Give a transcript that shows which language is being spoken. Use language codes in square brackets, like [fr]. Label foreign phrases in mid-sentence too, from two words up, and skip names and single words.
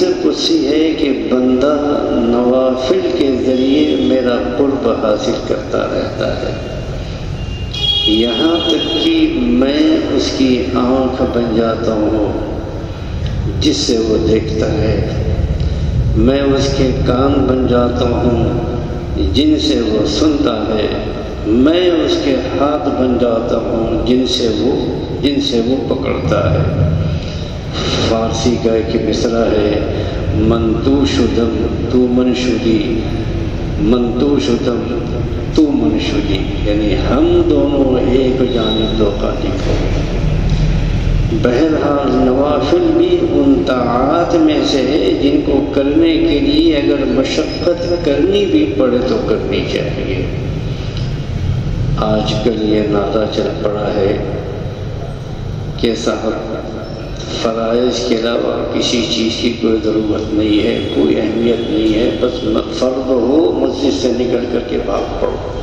[ur] قدسی ہے کہ بندہ نوافل کے ذریعے میرا قرب حاصل کرتا رہتا ہے، یہاں تک کہ میں اس کی آنکھ بن جاتا ہوں جس سے وہ دیکھتا ہے، میں اس کے کان بن جاتا ہوں جن سے وہ سنتا ہے، میں اس کے ہاتھ بن جاتا ہوں جن سے وہ پکڑتا ہے۔ فارسی کا ایک مصرع ہے، [fa] من تو شدم تو من شدی، من تو شدم تو من شدی، [ur] یعنی ہم دونوں ایک جانب دو قالب ہو۔ بہرحال نوافل بھی ان طاعات میں سے ہے جن کو کرنے کے لیے اگر مشقت کرنی بھی پڑے تو کرنی چاہیے۔ آج کل یہ نعرہ چل پڑا ہے کہ صاحب فرائض کے علاوہ کسی چیز کی کوئی ضرورت نہیں ہے، کوئی اہمیت نہیں ہے، بس فرض ہو مسجد سے نکل کر کے بھاگ پڑو۔